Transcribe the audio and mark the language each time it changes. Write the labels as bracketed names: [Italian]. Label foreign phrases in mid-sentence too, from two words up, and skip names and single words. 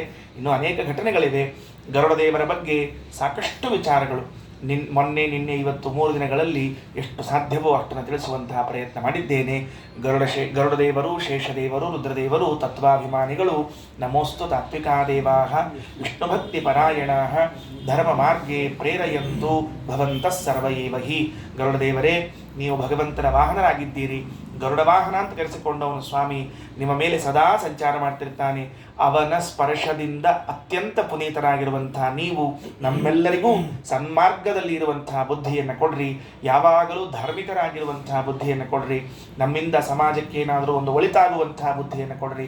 [Kannada] ಇನ್ನೂ ಅನೇಕ ಘಟನೆಗಳಿವೆ ಗರುಡದೇವರ ಬಗ್ಗೆ, ಸಾಕಷ್ಟು ವಿಚಾರಗಳು. ಮೊನ್ನೆ ನಿನ್ನೆ ಇವತ್ತು 3 ದಿನಗಳಲ್ಲಿ ಎಷ್ಟು ಸಾಧ್ಯವೋ ಅಷ್ಟನ್ನು ತಿಳಿಸುವಂತಹ ಪ್ರಯತ್ನ ಮಾಡಿದ್ದೇನೆ. ಗರುಡದೇವರು, ಶೇಷದೇವರು, ರುದ್ರದೇವರು ತತ್ವಾಭಿಮಾನಿಗಳು. [Sanskrit] ನಮೋಸ್ತು ತಾತ್ವಿಕಾ ದೇವಾಃ ವಿಷ್ಣುಭಕ್ತಿ ಪರಾಯಣಾಃ ಧರ್ಮ ಮಾರ್ಗೇ ಪ್ರೇರಯಂತು ಭವಂತಃ ಸರ್ವ ಏವ ಹಿ. [Kannada] ಗರುಡದೇವರೇ, ನೀವು ಭಗವಂತನ ವಾಹನರಾಗಿದ್ದೀರಿ. ಗರುಡ ವಾಹನ ಅಂತ ಕರೆಸಿಕೊಂಡವನು ಸ್ವಾಮಿ ನಿಮ್ಮ ಮೇಲೆ ಸದಾ ಸಂಚಾರ ಮಾಡ್ತಿರ್ತಾನೆ. ಅವನ ಸ್ಪರ್ಶದಿಂದ ಅತ್ಯಂತ ಪುನೀತರಾಗಿರುವಂತಹ ನೀವು ನಮ್ಮೆಲ್ಲರಿಗೂ ಸನ್ಮಾರ್ಗದಲ್ಲಿ ಇರುವಂತಹ ಬುದ್ಧಿಯನ್ನು ಕೊಡ್ರಿ. ಯಾವಾಗಲೂ ಧಾರ್ಮಿಕರಾಗಿರುವಂತಹ ಬುದ್ಧಿಯನ್ನು ಕೊಡ್ರಿ. ನಮ್ಮಿಂದ ಸಮಾಜಕ್ಕೆ ಏನಾದರೂ ಒಂದು ಒಳಿತಾಗುವಂತಹ ಬುದ್ಧಿಯನ್ನು ಕೊಡ್ರಿ.